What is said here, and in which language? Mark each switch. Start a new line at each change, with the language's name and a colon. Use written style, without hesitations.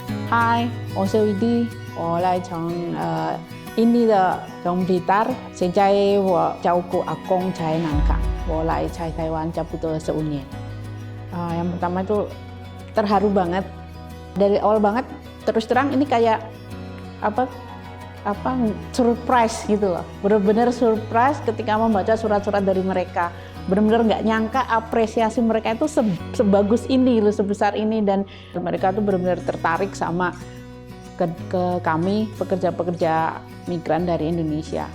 Chinese: Hi, 我是 Vidi， 我来从印尼的从 Blitar。现在我照顾阿公在南港，我来台湾差不多15年。
Indonesian: Yang pertama itu terharu banget dari awal banget. Terus terang ini kayak apa surprise gitu loh. Benar-benar surprise ketika membaca surat-surat dari mereka. Benar-benar nggak nyangka apresiasi mereka itu sebagus ini loh, sebesar ini, dan mereka tuh benar-benar tertarik sama ke kami pekerja-pekerja migran dari Indonesia.